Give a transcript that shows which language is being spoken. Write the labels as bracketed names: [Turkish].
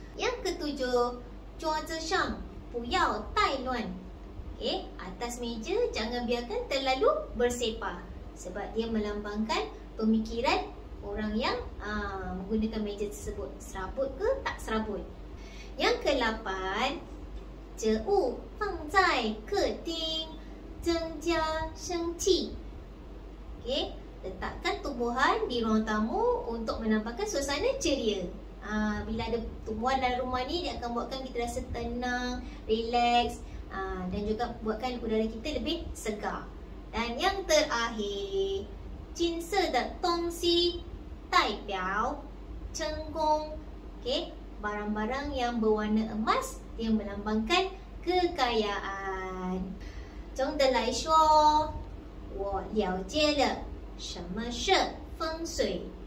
[Malay] Yang ketujuh, [Chinese] 桌子上不要太乱. [Malay] Okey, atas meja jangan biarkan terlalu bersepah sebab dia melambangkan pemikiran orang yang menggunakan meja tersebut. Serabut ke tak serabut. Yang ke-8, [Chinese] 植物放在客厅增加生气. [Malay] Okey, letakkan tumbuhan di ruang tamu untuk menambahkan suasana ceria. Bila ada tumbuhan dalam rumah ni, dia akan buatkan kita rasa tenang, relax, dan juga buatkan udara kita lebih segar. Dan yang terakhir, [Chinese] 金色的东西代表成功. [Malay] Okey, barang-barang yang berwarna emas yang melambangkan kekayaan. [Chinese] 总的来说，我了解了什么是风水。